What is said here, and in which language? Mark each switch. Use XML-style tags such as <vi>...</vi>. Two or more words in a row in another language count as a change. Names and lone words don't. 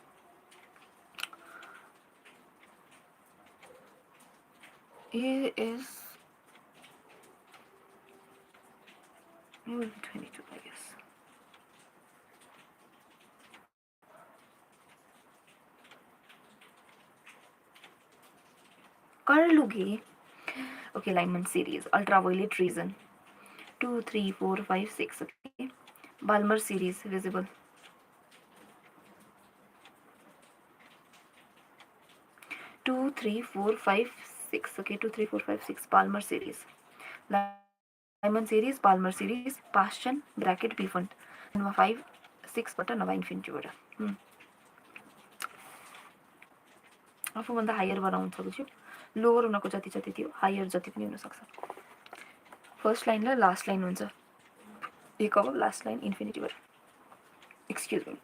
<en>A is 22, I guess.</en> <hi>कर लूँगी,</hi> <en>okay। Lyman series, ultraviolet region, 2 3 4 5 6, okay। Balmer series visible, 2 3 4 5 6, okay। 2 3 4 5 6 Balmer series, Lyman series, Balmer series, Paschen bracket B fund, 5 6</en> <ne>बाट नभए इन्फिनिटीबाट आफूभन्दा हायर बनाउँछ, बुझ्यो। लोवर हुनको जति छ त्यति हो, हायर जति पनि हुनसक्छ।</ne> <en>first line</en> <ne>र</ne> <en>last line</en> <ne>हुन्छ, एक अब</ne> <en>last line</en> <ne>इन्फिनिटीबाट,</ne> <en>excuse me.</en>